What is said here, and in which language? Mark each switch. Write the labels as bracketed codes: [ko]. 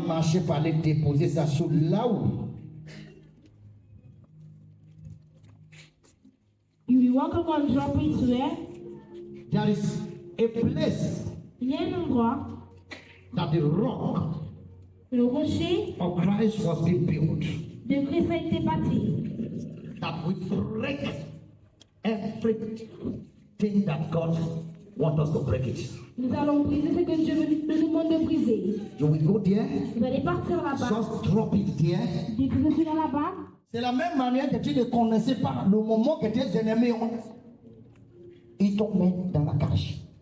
[fr] marcher par aller déposer ça sur là où. [en] You will walk up and drop it where? There is a place [fr] Il y a un endroit, [en] that the rock [fr] le rocher [en] of Christ was being built. [fr] de Christ a été bâti. [en] That we break everything that God wants us to break it. [fr] Nous allons briser ce que Dieu nous demande de briser. [en] You will go there, [fr] Vous allez partir là-bas, [en] just drop it there. [fr] déposer celui-là là-bas. C'est la même manière que tu ne connaissais pas le moment que tes ennemis ont. Ils t'ont mis dans la cage.